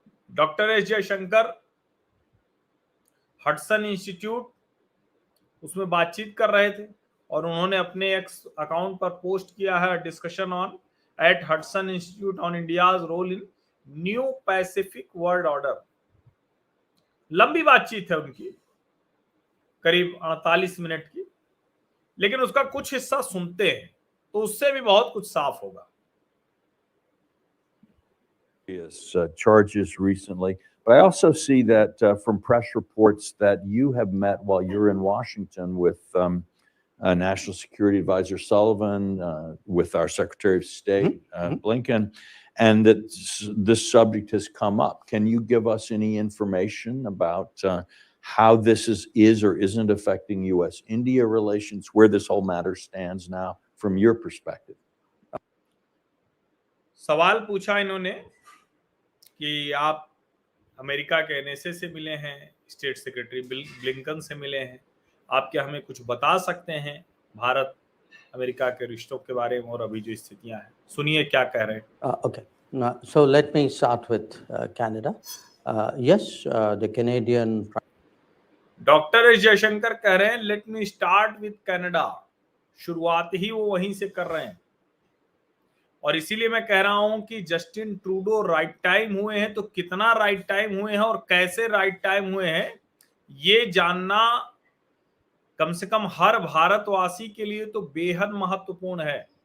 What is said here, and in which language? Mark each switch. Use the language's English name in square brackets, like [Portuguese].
[Hindi] Doctor S Jaishankar Hudson institute उसमें बातचीत कर रहे थे और उन्होंने अपने एक्स अकाउंट पर पोस्ट किया है [English] Discussion on at Hudson institute on India's role in new Pacific world order. [Hindi] लंबी बातचीत है उनकी, करीब 48 मिनट की, लेकिन उसका कुछ हिस्सा सुनते हैं तो उससे भी बहुत कुछ साफ होगा। [English] Charges recently, but I also see that from press reports that you have met while you're in Washington with National Security Advisor Sullivan, with our Secretary of State Blinken, and that this subject has come up. Can you give us any information about how this is or isn't affecting U.S.-India relations, where this whole matter stands now from your perspective? [Hindi] सवाल पूछा इन्होंने कि आप America के NSA से मिले हैं, state secretary Blinken से मिले हैं, आप क्या हमें कुछ बता सकते हैं भारत अमेरिका के रिश्तों के बारे में और अभी जो स्थितियां हैं? सुनिए क्या कह रहे हैं। [English] Okay. Now, so let me start with Canada. Yes, the Canadian. [Hindi] Doctor S Jaishankar कह रहे हैं [English] Let me start with Canada. [Hindi] शुरुआत ही वो वहीं से कर रहे हैं और इसीलिए मैं कह रहा हूं कि जस्टिन ट्रूडो राइट टाइम हुए हैं, तो कितना राइट टाइम हुए हैं और कैसे राइट टाइम हुए हैं ये जानना कम से कम हर भारतवासी के लिए तो बेहद महत्वपूर्ण है।